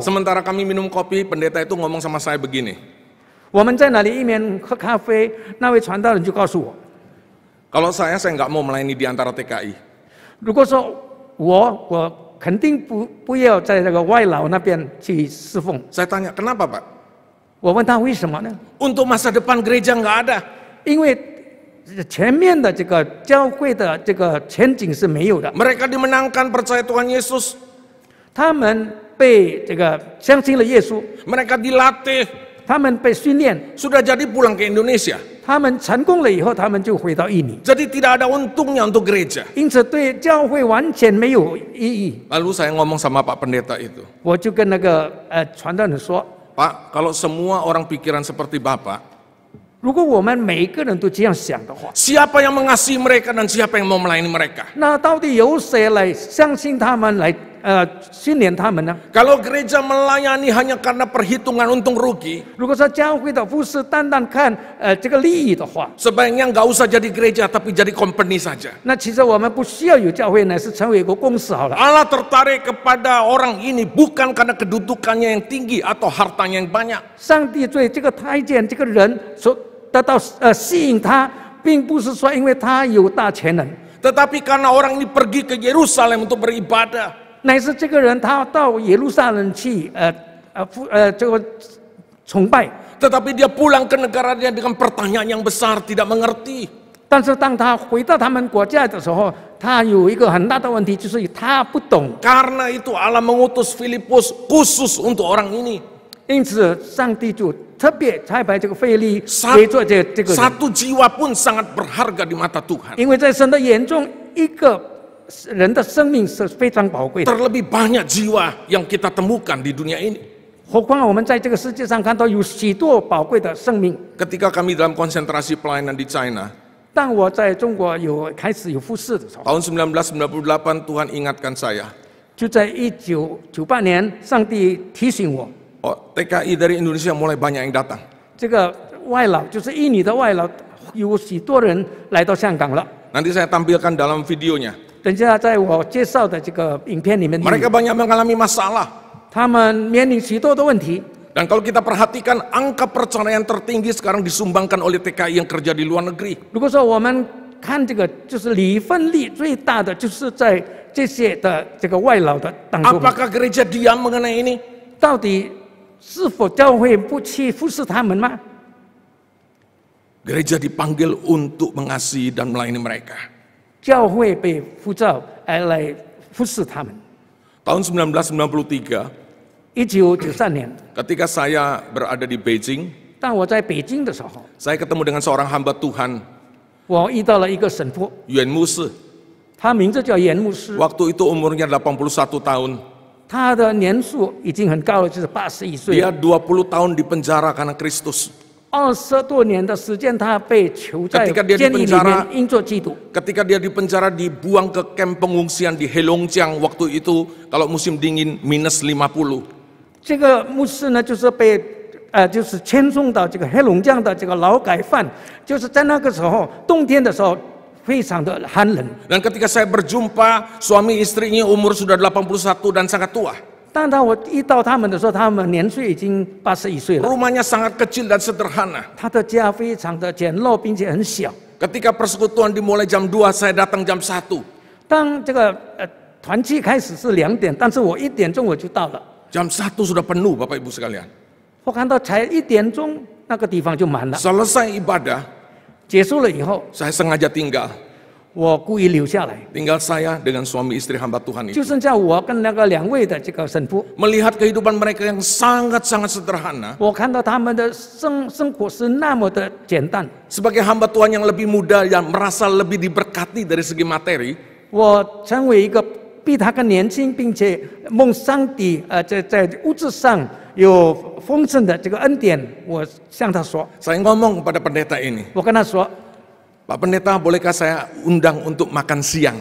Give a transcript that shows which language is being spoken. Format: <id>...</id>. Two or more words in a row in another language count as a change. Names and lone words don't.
<id>Sementara kami minum kopi, pendeta itu ngomong sama saya begini.</id> <zh>我们在那里一面喝咖啡，那位传道人就告诉我，</zh> <id>Kalau saya nggak mau melayani di antara TKI.</id> <zh>如果说我肯定不要在这个外劳那边去侍奉。</zh> <id>Saya tanya, kenapa Pak?</id> <zh>我问他为什么呢？</zh> <id>Untuk masa depan gereja nggak ada.</id> <zh>因为前面的这个教会的这个前景是没有的。</zh> <id>Mereka dimenangkan percaya Tuhan Yesus.</id> <zh>他们被这个相信了耶稣，</zh> <id>Mereka dilatih.</id> <zh>他们被训练，</zh> <id>Sudah jadi pulang ke Indonesia.</id> <zh>他们成功了以后，他们就回到印尼。</zh> <id>Jadi tidak ada untungnya untuk gereja.</id> <zh>因此对教会完全没有意义。</zh> <id>Lalu saya ngomong sama Pak Pendeta itu.</id> <zh>我就跟那个传道人说，</zh> <id>Pak, kalau semua orang pikiran seperti Bapak,</id> <zh>如果我们每一个人都这样想的话，</zh> <id>siapa yang mengasihi mereka dan siapa yang mau melayani mereka?</id> <zh>那到底由谁来相信他们，来训练他们呢？</zh> <id>Kalau gereja melayani hanya karena perhitungan untung rugi,</id> <zh>如果说教会的服侍单单看这个利益的话，</zh> <id>sebaiknya nggak usah jadi gereja tapi jadi company saja.</id> <zh>那其实我们不需要有教会，乃是成为一个公司好了。</zh> <id>Allah tertarik kepada orang ini bukan karena kedudukannya yang tinggi atau hartanya yang banyak.</id> <zh>上帝对这个太监这个人所得到吸引他，并不是说因为他有大钱人，</zh> <id>Tetapi karena orang ini pergi ke Yerusalem untuk beribadah.</id> <zh>乃是这个人他到耶路撒冷去这个崇拜。</zh> <id>Tetapi dia pulang ke negaranya dengan pertanyaan yang besar, tidak mengerti.</id> <zh>但是当他回到他们国家的时候，他有一个很大的问题，就是他不懂。</zh> <id>Karena itu Allah mengutus Filipus khusus untuk orang ini.</id> <zh>因此，上帝就特别差派这个腓利为做这个人，</zh> <id>Satu jiwa pun sangat berharga di mata Tuhan.</id> <zh>因为在神的眼中，一个人的生命是非常宝贵的。</zh> <id>Terlebih banyak jiwa yang kita temukan di dunia ini.</id> <zh>何况我们在这个世界上看到有许多宝贵的生命。</zh> <id>Ketika kami dalam konsentrasi pelayanan di China,</id> <zh>当我在中国开始有服侍的时候，</zh> <id>tahun 1998 Tuhan ingatkan saya.</id> <zh>就在1998年，上帝提醒我，</zh> <id>Oh, TKI dari Indonesia mulai banyak yang datang.</id> <zh>这个外劳就是印尼的外劳，有许多人来到香港了。</zh> <id>Nanti saya tampilkan dalam videonya.</id> <zh>等下在我介绍的这个影片里面，</zh> <id>Mereka banyak mengalami masalah.</id> <zh>他们面临许多的问题。</zh> <id>Dan kalau kita perhatikan, angka perceraian tertinggi sekarang disumbangkan oleh TKI yang kerja di luar negeri.</id> <zh>如果说我们看这个，就是离婚率最大的，就是在这些的这个外劳的当中。</zh> <id>Apakah gereja diam mengenai ini?</id> <zh>到底是否教会不去服侍他们吗？</zh> <id>Gereja dipanggil untuk mengasihi dan melayani mereka.</id> <zh>教会被呼召来服侍他们。</zh> <id>Tahun 1993,</id> <zh>1993年，</zh> <id>ketika saya berada di Beijing,</id> <zh>当我在北京的时候，</zh> <id>saya ketemu dengan seorang hamba Tuhan,</id> <zh>我遇到了一个神父，</zh> <id>Yuan Musi.</id> <zh>他名字叫严牧师，</zh> <id>Waktu itu umurnya 81 tahun.</id> <zh>他的年数已经很高了，就是81岁</zh> <id>Dia</id> <zh>了。</zh> <id>20 tahun di penjara karena Kristus.</id> <zh>20 多年的时间，他被囚在</zh> <id>Ketika dia</id> <zh>监狱里</zh> <id>dipenjara</id> <zh>面，因做基督。</zh> <id>Ketika dia di penjara dibuang ke kamp pengungsian di Heilongjiang, waktu itu kalau musim dingin minus 50.</id> <zh>这个牧师呢，就是被就是迁送到这个黑龙江的这个劳改犯，就是在那个时候冬天的时候非常的寒冷。</zh> <id>Dan ketika saya berjumpa, suami istrinya umur sudah 81 dan sangat tua.</id> <zh>当我遇到他们的时候，他们年岁已经81岁了。</zh> <id>Rumahnya sangat kecil dan sederhana.</id> <zh>他的家非常的简陋，并且很小。</zh> <id>Ketika persekutuan dimulai jam 2, saya datang jam 1.</id> <zh>当这个团契开始是2点，但是我1点钟我就到了。</zh> <id>Jam 1 sudah penuh Bapak Ibu sekalian.</id> <zh>我看到才1点钟，那个地方就满了。</zh> <id>Selesai ibadah,</id> <zh>结束了以后，</zh> <id>saya sengaja tinggal.</id> <zh>我故意留下来，</zh> <id>Tinggal saya dengan suami istri hamba Tuhan</id> <zh>就</zh> <id>itu.</id> <zh>剩下我跟那个2位的这个神父。</zh> <id>Melihat kehidupan mereka yang sangat-sangat sederhana.</id> <zh>我看到他们的生活是那么的简单。</zh> <id>Sebagai hamba Tuhan yang lebih muda, yang merasa lebih diberkati dari segi materi,</id> <zh>我成为一个比他更年轻，并且蒙上帝在物质上有丰盛的这个恩典，我向他说，</zh> <id>saya ngomong kepada pendeta ini,</id> <zh>我跟他说，</zh> <id>Pak Pendeta, bolehkah saya undang untuk makan siang?</id>